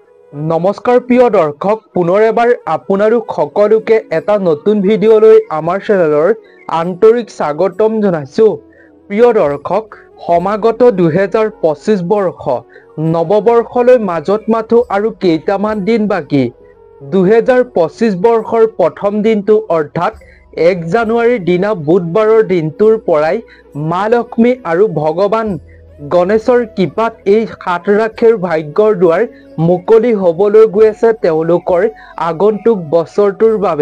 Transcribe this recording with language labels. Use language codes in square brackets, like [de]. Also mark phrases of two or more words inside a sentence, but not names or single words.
[as] নমস্কাৰ প্ৰিয় দৰ্শক পুনৰ এবাৰ আপোনালোক সকলোকে এটা নতুন ভিডিঅ'লৈ আমাৰ চেনেলৰ আন্তৰিক স্বাগতম জনাইছোঁ। প্ৰিয় দৰ্শক সমাগত 2025 বৰ্ষ নৱবৰ্ষলৈ মাজত মাথো আৰু কেইটামান দিন বাকি। 2025 বৰ্ষৰ প্ৰথম দিনটো অৰ্থাৎ 1 জানুৱাৰীৰ দিনা বুধবাৰৰ দিনটোৰ পৰাই মা লক্ষ্মী আৰু ভগৱান গণেশৰ কৃপাত এই সাত ৰাশিৰ ভাগ্যৰ দুৱাৰ মুকলি হ'বলৈ গৈ আছে তেওঁলোকৰ আগন্তুক বছৰটোৰ বাবে।